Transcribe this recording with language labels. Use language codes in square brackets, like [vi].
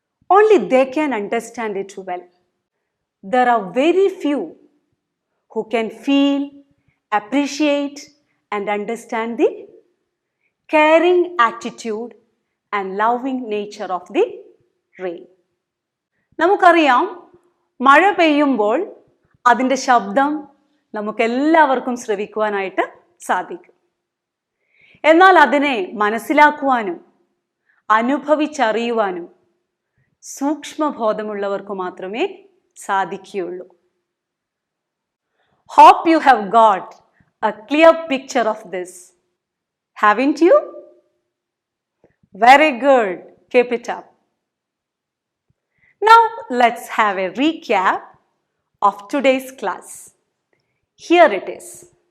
[en] Only they can understand it well. There are very few who can feel, appreciate, and understand the caring attitude and loving nature of the rain. [ml] നമുക്കറിയാം, മഴ പെയ്യുമ്പോൾ അതിൻ്റെ ശബ്ദം നമുക്കെല്ലാവർക്കും ശ്രവിക്കുവാനായിട്ട് സാധിക്കും. എന്നാൽ അതിനെ മനസ്സിലാക്കുവാനും അനുഭവിച്ചറിയുവാനും സൂക്ഷ്മബോധമുള്ളവർക്ക് മാത്രമേ സാധിക്കുകയുള്ളൂ. [en] Hope you have got a clear picture of this. Haven't you? Very good. Keep it up. Now let's have a recap of today's class. Here it is.